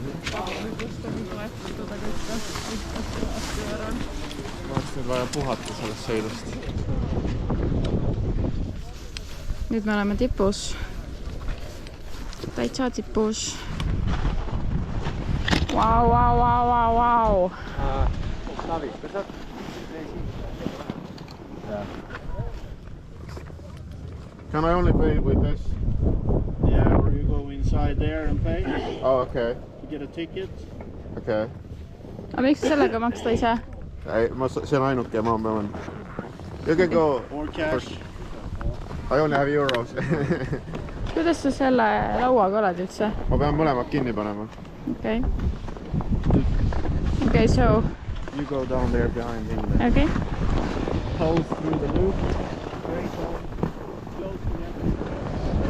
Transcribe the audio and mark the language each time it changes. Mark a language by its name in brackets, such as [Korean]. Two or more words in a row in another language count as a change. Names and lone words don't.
[Estonian] Oleks nüüd vaja puhata sellest sõidust. Nüüd me oleme tipus. Täitsa tipus. Vau. Tavi, kas sa... [English] Can I only pay with this? Yeah, or you go inside there and pay. Oh, okay. You get a ticket. Okay. [Estonian] Aga miks sellega maksta ise? Ei, see on ainuke ja ma pean. [English] You can go. Or cash. I only have euros. [Estonian] Kuidas sa selle lauaga oled üldse? Ma pean mõlemad kinni panema. [English] Okay. Okay, so... You go down there behind him. There. Okay. Hold through the loop. Very cool. Close together.